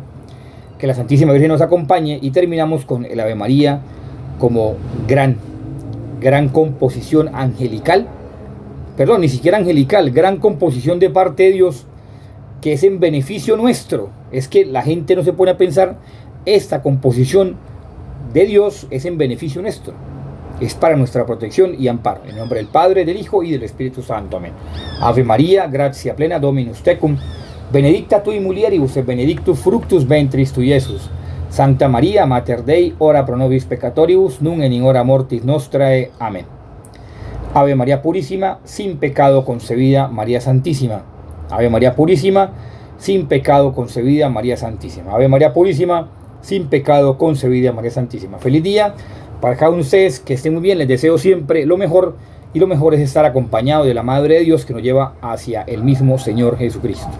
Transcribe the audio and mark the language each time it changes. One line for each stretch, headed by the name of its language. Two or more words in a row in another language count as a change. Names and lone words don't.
Spanish: Que la Santísima Virgen nos acompañe, y terminamos con el Ave María como gran composición angelical, perdón, ni siquiera angelical, gran composición de parte de Dios, que es en beneficio nuestro. Es que la gente no se pone a pensar, esta composición de Dios es en beneficio nuestro, es para nuestra protección y amparo. En nombre del Padre, del Hijo y del Espíritu Santo. Amén.
Latin: Ave María, gratia plena, Dominus tecum, benedicta tui mulieribus et benedictus fructus ventris tui, Iesus. Santa María, Mater Dei, ora pro nobis peccatoribus, nun et in hora mortis nostrae.
Spanish: Amén. Ave María Purísima, sin pecado concebida, María Santísima. Ave María Purísima, sin pecado concebida, María Santísima. Ave María Purísima, sin pecado concebida, María Santísima. Feliz día para cada uno de ustedes, que estén muy bien, les deseo siempre lo mejor, y lo mejor es estar acompañado de la Madre de Dios que nos lleva hacia el mismo Señor Jesucristo.